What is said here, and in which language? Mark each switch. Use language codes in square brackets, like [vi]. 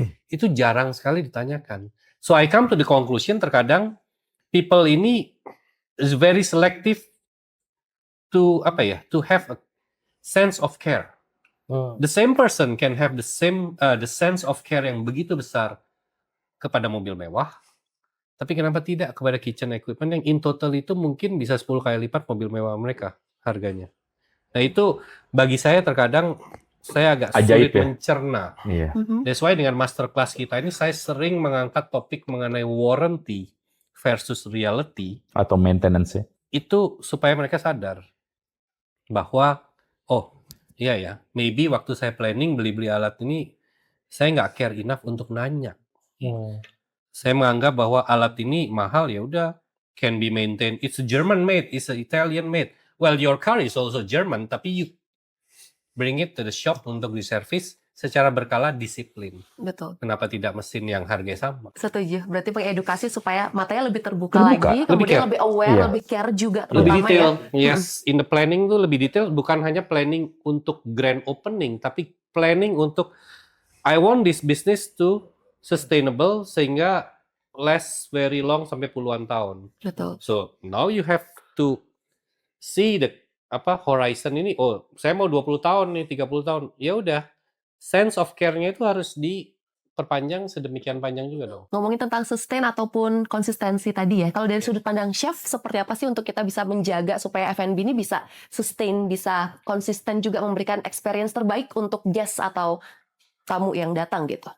[id] Itu jarang sekali ditanyakan. [en] So I come to the conclusion [id] terkadang [en] people [id] ini [en] is very selective to have a sense of care. The same person can have the sense of care [id] yang begitu besar kepada mobil mewah. Tapi kenapa tidak kepada [en] kitchen equipment [id] yang [en] in total [id] itu mungkin bisa 10 kali lipat mobil mewah mereka harganya. Nah itu bagi saya terkadang saya agak sulit mencerna. Iya. [en] That's why [id] dengan masterclass kita ini saya sering mengangkat topik mengenai warranty versus reality. Atau maintenance ya. Itu supaya mereka sadar bahwa iya ya, [en] maybe [id] waktu saya planning beli alat ini saya nggak [en] care enough [id] untuk nanya. Saya menganggap bahwa alat ini mahal, ya udah, [en] can be maintained. It's a German made, it's a Italian made. Well, your car is also German, [id] tapi [en] you bring it to the shop [id] untuk diservis secara berkala, disiplin. Betul. Kenapa tidak mesin yang harganya sama? Setuju. Berarti mengedukasi supaya matanya lebih terbuka lagi, kemudian lebih aware, lebih care juga. Lebih detail. Ya. [en] Yes, in the planning [id] tuh lebih detail, bukan hanya [en] planning [id] untuk [en] grand opening, [id] tapi [en] planning untuk I want this business to sustainable [id] sehingga [en] last very long [id] sampai puluhan tahun. Betul. [en] So now you have to see the horizon [id] ini. Oh, saya mau 20 tahun nih, 30 tahun. Ya udah, [en] sense of care-nya [id] itu harus diperpanjang sedemikian panjang juga dong. Ngomongin tentang sustain ataupun konsistensi tadi ya. Kalau dari sudut pandang chef, seperti apa sih untuk kita bisa menjaga supaya F&B ini bisa sustain, bisa konsisten juga memberikan experience terbaik untuk guest atau tamu yang datang gitu?